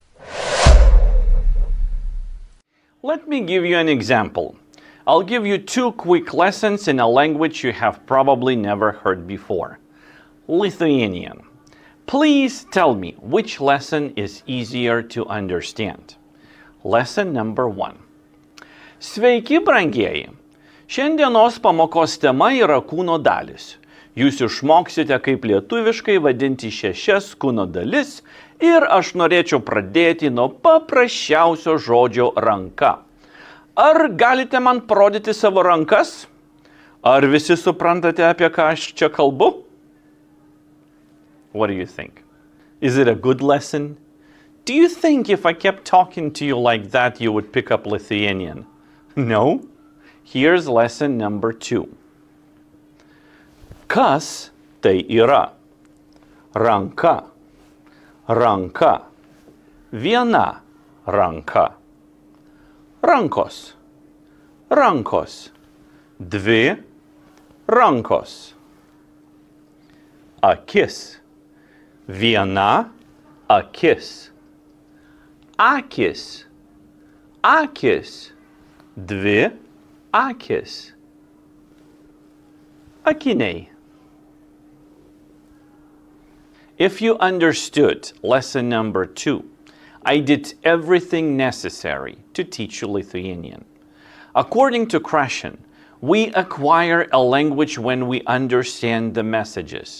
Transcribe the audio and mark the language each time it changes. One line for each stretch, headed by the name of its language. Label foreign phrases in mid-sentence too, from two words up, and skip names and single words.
English: Let me give you an example. I'll give you 2 quick lessons in a language you have probably never heard before. Lithuanian. Please tell me which lesson is easier to understand. Lesson number 1.
Lithuanian: Sveiki, brangieji. Šiandienos pamokos tema yra kūno dalis. Jūs išmoksite, kaip lietuviškai vadinti 6 kūno dalis ir aš norėčiau pradėti nuo paprasčiausio žodžio ranka. Ar galite man parodyti savo rankas? Ar visi suprantate, apie ką aš čia kalbu?
English: What do you think? Is it a good lesson? Do you think if I kept talking to you like that, you would pick up Lithuanian? No? Here's lesson number 2.
Lithuanian: Kas tai yra? Ranka. Ranka. Viena ranka. Rankos. Rankos. Dvi rankos. Akis. Viena akis. Akis. Akis. Dvi akis. Akiniai.
English: If you understood lesson number 2, I did everything necessary to teach you Lithuanian. According to Krashen, we acquire a language when we understand the messages.